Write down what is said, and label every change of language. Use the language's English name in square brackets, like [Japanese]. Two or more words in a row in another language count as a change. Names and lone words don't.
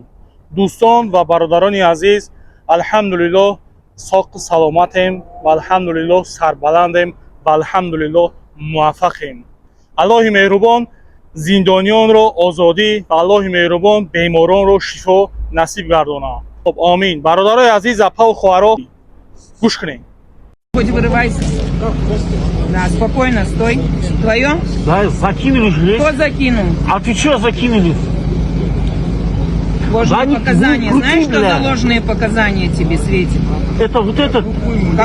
[Tajik] Дӯстон ва бародарони азиз, алҳамдулиллоҳ соқи саломатем ва алҳамдулиллоҳ сарбаландем ва алҳамдулиллоҳ муваффақем. аллоҳи меҳрубон зиндонiyonро озодӣ ва аллоҳи меҳрубон беморонро шифо насиб гардонад. Амин. Бародарои азиз, апа ва хоҳаро, гӯш кунед. [Russian] Хоть вырывайся. Да, спокойно, стой. Твое? Да, закинули же. Кто закинул? А ты что закинули? Ложные Да не показания. крути, Знаешь, что бля. за ложные показания тебе светит? Это вот этот Какой?